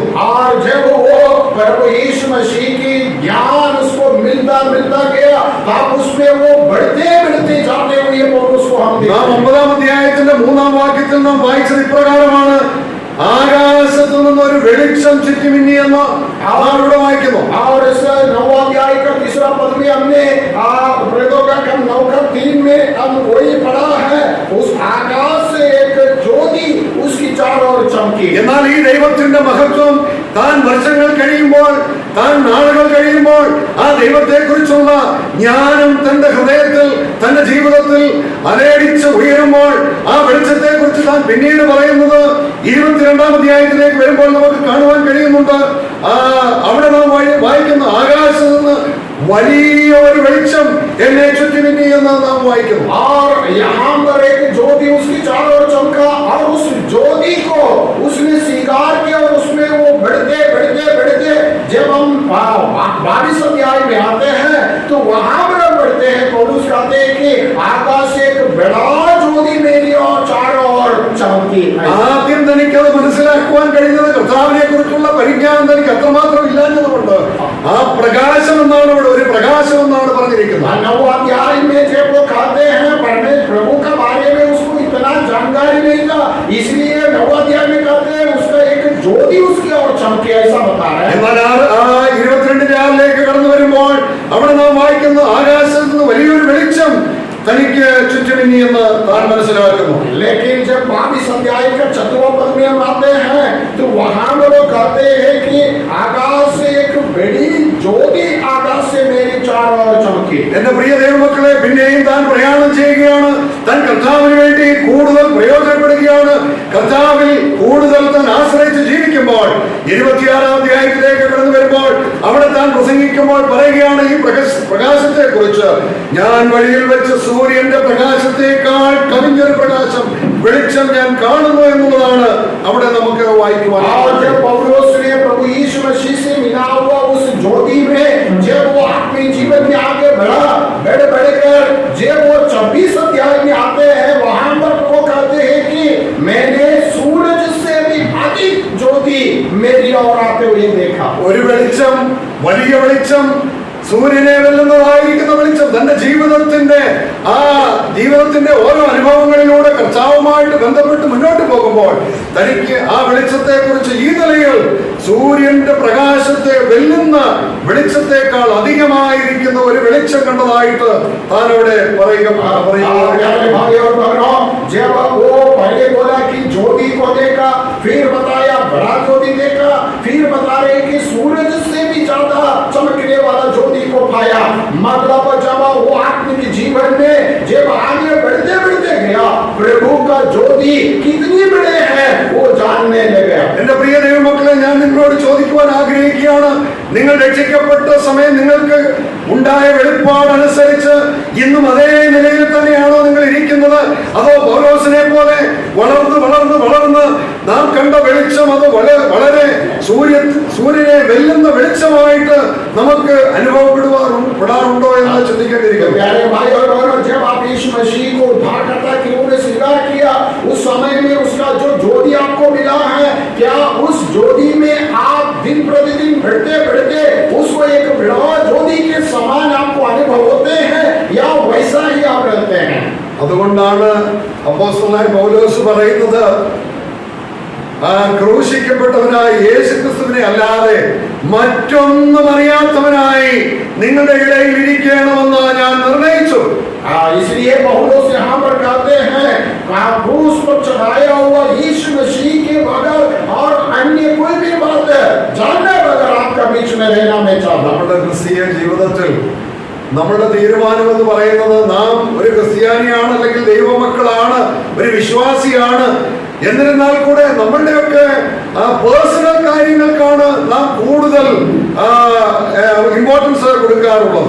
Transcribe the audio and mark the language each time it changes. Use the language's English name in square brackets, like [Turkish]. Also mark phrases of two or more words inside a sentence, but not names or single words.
[Hindi] और जब वो प्रभु यीशु मसीह की ज्ञान उसको मिलता गया, तब उसमें वो बढ़ते जाते हुए पौलुस को हम देखते हैं. [Malayalam] 9-ാം അധ്യായത്തിന്റെ 3-ാം വാക്യത്തിൽ നാം വായിച്ചത് ഇപ്രകാരമാണ്: ആകാശത്തു നിന്ന് ഒരു വെളിച്ചം ചുറ്റിമിന്നി എന്ന് ഇവിടെ വായിക്കുന്നു. [Hindi] और इस 9 अध्याय का 3रा पद में हमने प्रेरितों का काम 9 का 3 में हम वही पढ़ा है, उस आकाश से एक ज्योति उसकी चारों ओर चमकी. [Malayalam] എന്നാൽ ഈ ദൈവത്തിന്റെ മഹത്വം താൻ വർഷങ്ങൾ കഴിയുമ്പോൾ, താൻ നാളുകൾ കഴിയുമ്പോൾ ആ ദൈവത്തെ കുറിച്ചുള്ള ജ്ഞാനം തന്റെ ഹൃദയത്തിൽ, തന്റെ ജീവിതത്തിൽ അലയടിച്ച് ഉയരുമ്പോൾ ആ വെളിച്ചത്തെ കുറിച്ച് താൻ പിന്നീട് പറയുന്നത് 22-ാം അധ്യായത്തിലേക്ക് വരുമ്പോൾ നമുക്ക് കാണുവാൻ കഴിയുന്നുണ്ട്. അവിടെ നാം വായിക്കുന്ന ആകാശത്ത് നിന്ന് വലിയ ഒരു വെളിച്ചം എന്നെ ചുറ്റിമിന്നി എന്ന് നാം വായിക്കുന്നു. [Hindi] और यहाँ पर एक ज्योति उसकी चारों ओर चमका और उस ज्योति को उसने स्वीकार किया और उसमें वो बढ़ते जब हम 22 अध्याय में आते हैं तो वहां पर बढ़ते हैं. पौलुस कहते हैं कि आकाश से एक बड़ा ज्योति मेरी और चारों ओर चमकी. [Malayalam] ആദ്യം തനിക്കത് മനസ്സിലാക്കുവാൻ കഴിയുന്നത് കർത്താവിനെ കുറിച്ചുള്ള പരിജ്ഞാനം തനിക്ക് അത്രമാത്രം ഇല്ലാഞ്ഞതുകൊണ്ട് ആ പ്രകാശം എന്നാണ് ഇവിടെ ഒരു പ്രകാശം എന്നാണ് പറഞ്ഞിരിക്കുന്നത്. [Hindi] 9 अध्याय में जब वो कहते हैं प्रभु का बारे में उसको इतना जानकारी नहीं था, इसलिए 9 अध्याय में कहते हैं उसका एक ज्योति उसकी और चमके, ऐसा बता रहे हैं. [Malayalam] എന്നാൽ 22-ാം കടന്നു വരുമ്പോൾ അവിടെ നാം വായിക്കുന്ന ആകാശത്ത് നിന്ന് വലിയൊരു വെളിച്ചം തനിക്ക് ചുറ്റുമിന്നി എന്ന് താൻ മനസ്സിലാക്കുന്നു. [Hindi] लेकिन जब 22 अध्याय का 4वां पद में हम आते हैं तो वहां वो कहते हैं कि आकाश से एक बड़ी ज्योति आकाश से मेरी चारों ओर चमकी. [Malayalam] എന്റെ പ്രിയ ദൈവമക്കളെ, പിന്നെയും താൻ പ്രയാണം ചെയ്യുകയാണ്, താൻ കർത്താവിന് വേണ്ടി കൂടുതൽ പ്രയോജനപ്പെടുകയാണ്, കർത്താവിൽ കൂടുതൽ താൻ ആശ്രയിച്ച് ജീവിക്കുമ്പോൾ 26-ാം അധ്യായത്തിലേക്ക് കടന്നു വരുമ്പോൾ അവിടെ താൻ പ്രസംഗിക്കുമ്പോൾ പറയുകയാണ് ഈ പ്രകാശത്തെ കുറിച്ച്: ഞാൻ വഴിയിൽ വെച്ച് സൂര്യന്റെ പ്രകാശത്തെക്കാൾ കവിഞ്ഞൊരു പ്രകാശം, വെളിച്ചം ഞാൻ കാണുന്നു എന്നുള്ളതാണ് അവിടെ നമുക്ക് വായിക്കുവാൻ. [Hindi] और जब पौलुस ने प्रभु यीशु मसीह से मिला हुआ उस ज्योति में जब वो अपने जीवन में आगे बढ़कर जब वो 26 अध्याय में आते हैं, वहां पर वो कहते हैं कि मैंने सूरज से भी अधिक ज्योति मेरी ओर आते हुए देखा. [Malayalam] ഒരു വെളിച്ചം, വലിയ വെളിച്ചം, സൂര്യനെ വെല്ലുന്നതായിരിക്കുന്ന വെളിച്ചം തന്റെ ജീവിതത്തിന്റെ ഓരോ അനുഭവങ്ങളിലൂടെ കർത്താവുമായിട്ട് ബന്ധപ്പെട്ട് മുന്നോട്ട് പോകുമ്പോൾ തനിക്ക് ആ വെളിച്ചത്തെ കുറിച്ച് ഈ നിലയിൽ സൂര്യന്റെ പ്രകാശത്തെ വെല്ലുന്ന വെളിച്ചത്തെക്കാൾ അധികമായിരിക്കുന്ന ഒരു വെളിച്ചം കണ്ടതായിട്ട് താൻ അവിടെ പറയുക. [Hindi] जब वो पहले बोला कि ज्योति को देखा, फिर बताया बड़ा ज्योति देखा, फिर बता रहे कि सूरज से भी ज्यादा चमकने वाला ज्योति को पाया. मतलब जब वो आत्मिक जीवन में जब आगे बढ़ते बढ़ते गया, प्रभु का ज्योति कितनी बड़े है वो जानने लगे। [Malayalam] എന്റെ പ്രിയ ദൈവമക്കളെ, ഞാൻ നിങ്ങളോട് ചോദിക്കുവാൻ ആഗ്രഹിക്കുകയാണ്, നിങ്ങൾ രക്ഷിക്കപ്പെട്ട സമയം നിങ്ങൾക്ക് ഉണ്ടായ വെളിപ്പാടനുസരിച്ച് ഇന്നും അതേ നിലയിൽ തന്നെയാണോ നിങ്ങൾ ഇരിക്കുന്നത്? അതോ പൗലോസിനെ പോലെ വളർന്ന് വളർന്ന് വളർന്ന് നാം കണ്ട വെളിച്ചം അത് വളരെ സൂര്യനെ വെല്ലുന്ന വെളിച്ചമായിട്ട് നമുക്ക് അനുഭവപ്പെടാറുണ്ടോ എന്ന് ചിന്തിക്കേണ്ടിയിരിക്കുന്നു. [Hindi] प्यारे भाई और बहनों, जब आप यीशु मसीह को उद्धारकर्ता के रूप में स्वीकार किया, उस समय में उसका जो ज्योति आपको मिला है, क्या उस ज्योति में आप दिन प्रतिदिन बढ़ते बढ़ते उसको एक विराट ज्योति के समान आपको अनुभव होते हैं या वैसा ही आप रहते हैं? [Malayalam] അതുകൊണ്ടാണ് അപ്പോസ്തലനായ പൗലോസ് പറയുന്നത്, ക്രൂശിക്കപ്പെട്ടവനായ യേശുക്രിസ്തുവിനെ അല്ലാതെ മറ്റൊന്നും അറിയാത്തവനായി നിങ്ങളുടെ ഇടയിൽ ഇരിക്കണമെന്ന് ഞാൻ നിർണയിച്ചു. [Hindi] इसलिए पौलुस यहाँ पर कहते हैं, क्रूस पर चढ़ाया हुआ यीशु मसीह के बगैर और अन्य कोई भी बात जानने बगैर आपका बीच में रहना मैं चाहता हूँ। [Malayalam] നമ്മുടെ ക്രിസ്തീയ ജീവിതത്തിൽ നമ്മുടെ തീരുമാനം എന്ന് പറയുന്നത്, നാം ഒരു ക്രിസ്ത്യാനിയാണ്, അല്ലെങ്കിൽ ദൈവമക്കളാണ്, ഒരു വിശ്വാസിയാണ്. എന്നിരുന്നാൽ കൂടെ നമ്മളുടെയൊക്കെ പേഴ്സണൽ കാര്യങ്ങൾക്കാണ് നാം കൂടുതൽ इम्पोर्टेंस കൊടുക്കാറുള്ളത്.